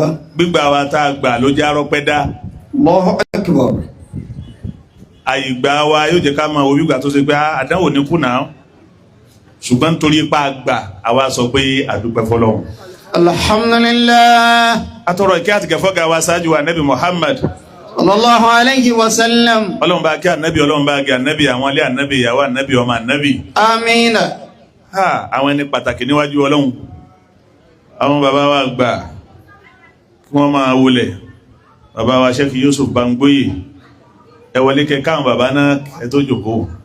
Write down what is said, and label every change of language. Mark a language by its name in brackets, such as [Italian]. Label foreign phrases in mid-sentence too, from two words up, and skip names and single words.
[Yoruba] Gbígbà wa tá a gbà ló jẹ́ arọ́pẹ́ dá. [Arabic] الله أكبر. [Yoruba] Àyígbà wa yóò jẹ́ ká máa wo gbígbà tó ṣe pé àdánwò ní kùnà. Ṣùgbọ́n nítorí ipá gbà àwa sọ pé àdúpẹ́ fọ́lọ́run. Alhamdulillah. Atọrọ ìkẹ́ àti gẹ̀fọ́ ga wa ṣáájú wa Nabi Muhammad. [Arabic] صلى الله عليه وسلم. [Yoruba] Ọlọ́run bá kí ànábì, Ọlọ́run bá kí ànábì, àwọn ilé ànábì, ìyàwó ànábì, ọmọ ànábì. Amina. Àwọn ẹni pàtàkì níwájú Ọlọ́run. Àwọn bàbá wa gbà kí wọ́n máa wọlẹ̀. Bàbá wa Sheikh Yusuf Bangboye. Ẹ wọlé kẹ káwọn bàbá náà ẹ tó jókòó.